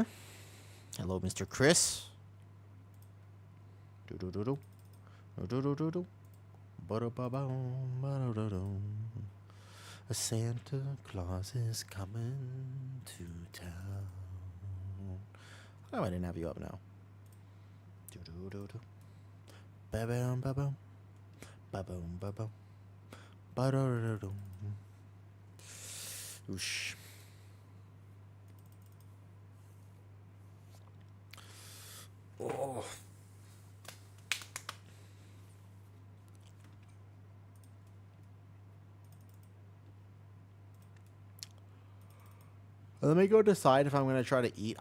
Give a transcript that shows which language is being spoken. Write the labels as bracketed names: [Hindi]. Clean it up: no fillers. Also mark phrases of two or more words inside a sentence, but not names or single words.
[English] Hello, Mr. Chris. Do do do do do do do do. A Santa Claus is coming to town. Oh, I didn't have you up now. Do do do do. Ba bam ba bam. Ba boom ba boom. Ba do do do. Oosh. Oh. Let me go decide if I'm going to try to eat.